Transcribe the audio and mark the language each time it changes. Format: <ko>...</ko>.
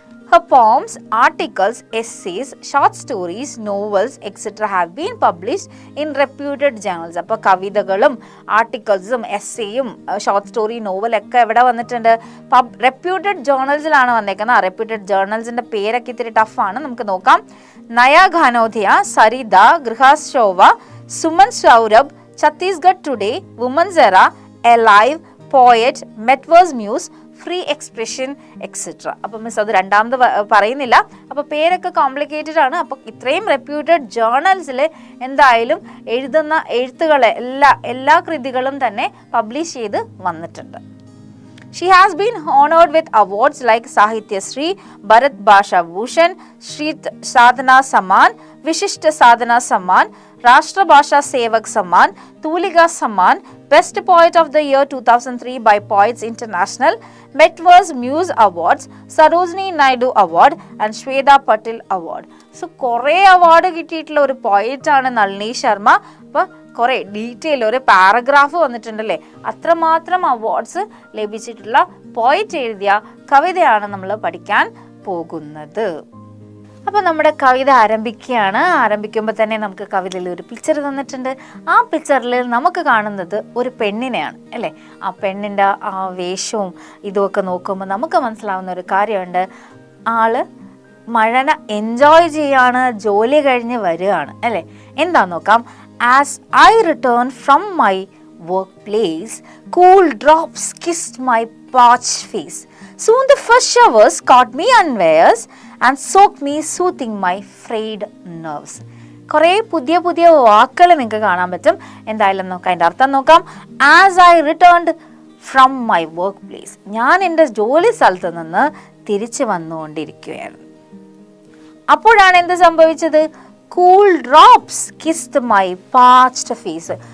<en>Her poems, articles, essays, short stories, novels, etc. have been published in reputed journals.</en> <ml>അപ്പോൾ കവിതകളും ആർട്ടിക്കിൾസും എസ്സേയും short story നോവലൊക്കെ എവിടെ വന്നിട്ടുണ്ട്? Reputed ജേർണൽസിലാണ് വന്നേക്കുന്നത്. ആ റെപ്യൂട്ടഡ് ജേർണൽസിൻ്റെ പേരൊക്കെ ഇത്തിരി ടഫാണ്, നമുക്ക് നോക്കാം. നയ ഘാനോധിയ, സരിത, ഗൃഹാശോഭ, സുമൻ സൗരഭ്, ഛത്തീസ്ഗഡ് ടുഡേ, വുമൻസ് എറ, alive, poet, മെറ്റ്വേഴ്സ് muse, free expression etcetera. അപ്പം മിസ് അത് രണ്ടാമത് പറയുന്നില്ല. അപ്പോൾ പേരൊക്കെ കോംപ്ലിക്കേറ്റഡ് ആണ്. അപ്പോൾ ഇത്രയും റെപ്യൂട്ടഡ് ജേർണൽസിൽ എന്തായാലും എഴുതുന്ന എഴുത്തുകളെ എല്ലാ കൃതികളും തന്നെ പബ്ലിഷ് ചെയ്ത് വന്നിട്ടുണ്ട്.</ml> <en>She has been honored with awards like Sahitya Shri, Bharat Bhasha Bhushan, Shri Sadhana Samman, Vishishta Sadhana Samman, Rashtra Bhasha Sevak Samman, Tulika Samman, Best Poet of the Year 2003 by Poets International, Metverse Muse Awards, Sarojini Naidu Award and Shweta Patil Award.</en> <ml>So കുറേ award കിട്ടിയിട്ടുള്ള ഒരു പോയറ്റാണ് നളിനി ശർമ്മ. അപ്പോൾ കുറേ detail ഒരു paragraph വന്നിട്ടുണ്ടല്ലേ, അത്രമാത്രം awards ലഭിച്ചിട്ടുള്ള poet എഴുതിയ കവിതയാണ് നമ്മൾ പഠിക്കാൻ പോകുന്നത്. അപ്പോൾ നമ്മുടെ കവിത ആരംഭിക്കുമ്പോൾ തന്നെ നമുക്ക് കവിതയിൽ ഒരു പിക്ചർ തന്നിട്ടുണ്ട്. ആ പിക്ചറിൽ നമുക്ക് കാണുന്നത് ഒരു പെണ്ണിനെയാണ് അല്ലേ. ആ പെണ്ണിൻ്റെ ആ വേഷവും ഇതുമൊക്കെ നോക്കുമ്പോൾ നമുക്ക് മനസ്സിലാവുന്ന ഒരു കാര്യമുണ്ട്. ആള് മഴനെ എൻജോയ് ചെയ്യാണ്, ജോലി കഴിഞ്ഞ് വരികയാണ് അല്ലേ. എന്താ നോക്കാം.</ml> <en>As I returned from my workplace, cool drops kissed my parched face. Soon the first showers caught me unawares and soaked me, soothing my frayed nerves.</en> <ml>കുറേ പുതിയ വാക്കുകൾ നിങ്ങൾക്ക് കാണാൻ പറ്റും. എന്തായാലും നോക്കാം, അതിൻ്റെ അർത്ഥം നോക്കാം.</ml> <en>As I returned from my workplace,</en> <ml>ഞാൻ എൻ്റെ ജോലി സ്ഥലത്ത് നിന്ന് തിരിച്ചു വന്നുകൊണ്ടിരിക്കുകയായിരുന്നു. അപ്പോഴാണ് എന്ത് സംഭവിച്ചത്?</ml> <en>Cool drops kissed my parched face.</en>